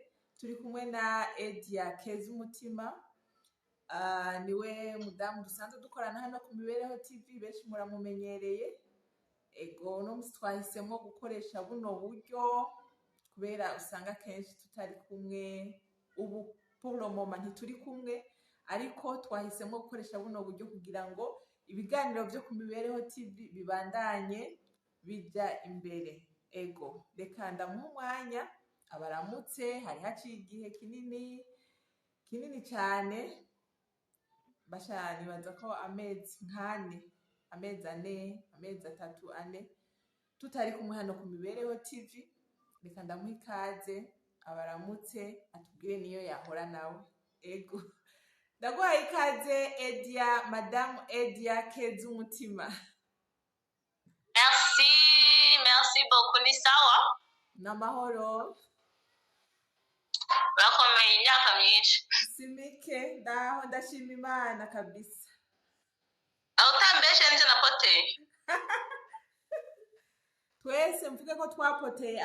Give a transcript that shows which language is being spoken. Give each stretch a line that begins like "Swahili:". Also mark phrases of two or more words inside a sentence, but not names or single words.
Rundi: Turi kumwe na Edia Keza umutima, niwe mudamu dusanzwe dukorana hano ku Mibereho TV, benshi muramumenyereye. Ego no musi twahisemo gukoresha buno buryo kubera usanga kenshi tutari kumwe. Ubu
French: pour le moment
Rundi: ntituri kumwe, ariko twahisemo gukoresha buno buryo kugira ngo ibiganiro byo ku Mibereho TV bibandanye bijya imbere. Ego reka ndamuha umwanya abaramutse. Hari haciye igihe kinini cyane, bashani baza ko amezi ane, amezi 3-4 tutari kumwe hano ku Mibereho TV. Reka ndamuha ikaze abaramutse, atubwire niyo yahora nawe. Ego ndaguhaye ikaze Edia, Mme Edia Keza umutima.
French: Merci beaucoup.
Rundi: Ni sawa? Namahoro. Urakomeye imyaka myinshi? Simike, ndaho ndashima Imana kabisa. Utambeshe nje napoteye. Twese mvuge ko twapoteye.